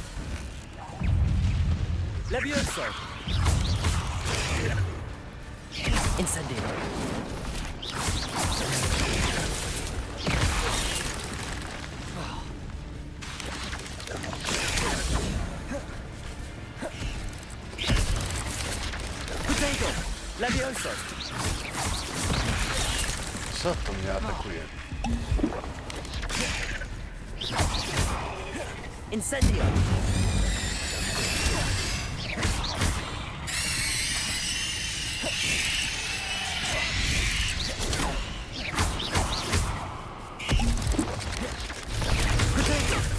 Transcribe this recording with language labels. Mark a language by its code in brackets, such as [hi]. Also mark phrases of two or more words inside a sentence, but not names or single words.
[pl] Levioso. Incendio. Protego. Levioso. Co to mnie atakuje? Incendio. Protego.